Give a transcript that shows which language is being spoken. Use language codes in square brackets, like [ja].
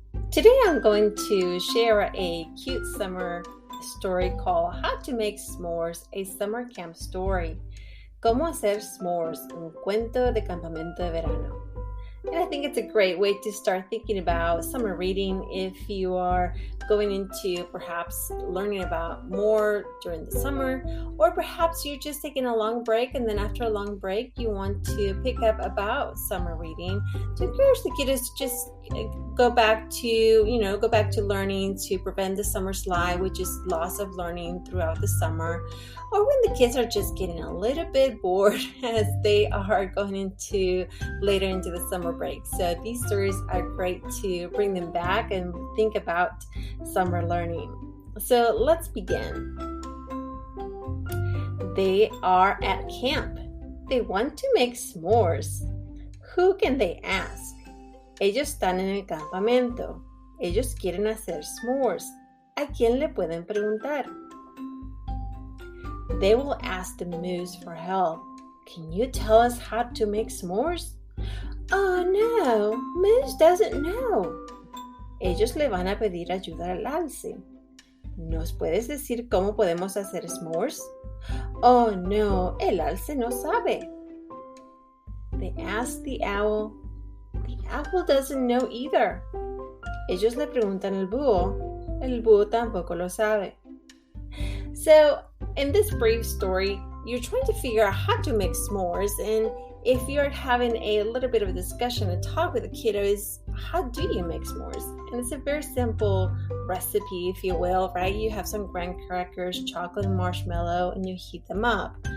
[en] Today I'm going to share a cute summer story called How to Make S'mores, a summer camp story. [es] Cómo hacer s'mores, un cuento de campamento de verano. [en] And I think it's a great way to start thinking about summer reading if you are going into perhaps learning about more during the summer, or perhaps you're just taking a long break and then after a long break you want to pick up about summer reading to encourage the kiddos to just go back to learning to prevent the summer slide, which is loss of learning throughout the summer, or when the kids are just getting a little bit bored as they are going into later into the summer break. So these stories are great to bring them back and think about summer learning. So let's begin. They are at camp. They want to make s'mores. Who can they ask? [es] Ellos están en el campamento. Ellos quieren hacer s'mores. ¿A quién le pueden preguntar? [en] They will ask the moose for help. Can you tell us how to make s'mores? Oh no, Moose doesn't know. [es] Ellos le van a pedir ayuda al alce. ¿Nos puedes decir cómo podemos hacer s'mores? Oh no, el alce no sabe. [en] They ask the owl. The owl doesn't know either. [es] Ellos le preguntan al búho. El búho tampoco lo sabe. [en] So, in this brief story, you're trying to figure out how to make s'mores, and if you're having a little bit of a discussion and talk with the kiddos, how do you make s'mores? And it's a very simple recipe, if you will, right? You have some graham crackers, chocolate, and marshmallow, and you heat them up.